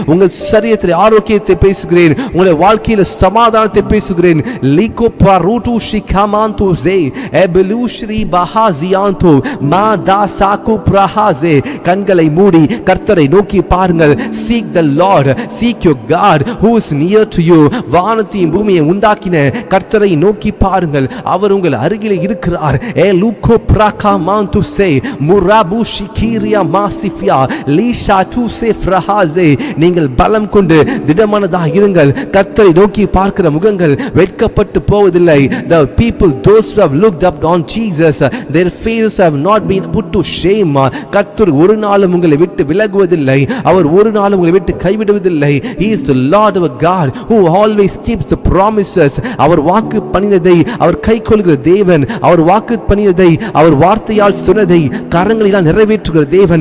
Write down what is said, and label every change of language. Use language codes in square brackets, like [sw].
[ta] உங்கள் சரீரத்தில் ஆரோக்கியத்தை பேசுகிறேன். உங்களுடைய வாழ்க்கையில் சமாதானத்தை பேசுகிறேன். லிகோ பாரூட்டு ஷிகாமாந்து ஜே எபலுஷ்ரி பஹாசியாந்து மா தா சாகு பிரஹாசே. கண்களை மூடி கர்த்தரை நோக்கி பாருங்கள். [en] Seek the Lord, seek your God who is near to you. [ta] வானத்தையும் பூமியை உண்டாக்கின கர்த்தரை நோக்கி பாருங்கள். அவர் உங்கள் அருகிலே இருக்கிறார். ஏ லூகோ பிரகாமாந்து சே முராபு ஷிகிரியா மாசிஃபியா லீஷா டு சே ஃப்ரஹாசே. நீங்கள் பலம் கொண்டு திடமானதாக இருங்கள். கர்த்தரை நோக்கி பார்க்கிற முகங்கள் வெட்கப்பட்டு போவதில்லை. [en] The people, those who have looked up on Jesus, their faces have not been put to shame. [ta] கர்த்தர் ஒரு நாளும் உங்களை விட்டு விலகுவதில்லை. அவர் ஒரு நாளும் உங்களை விட்டு கைவிடுவதில்லை. [en] He is the Lord our God who always keeps the promises. [ta] அவர் வாக்கு பண்ணினதை அவர் கைக்கொள்கிற தேவன். அவர் வாக்கு பண்ணினதை அவர் வார்த்தையால் சொன்னதை கரங்களினால் நிறைவேற்றுகிற தேவன்.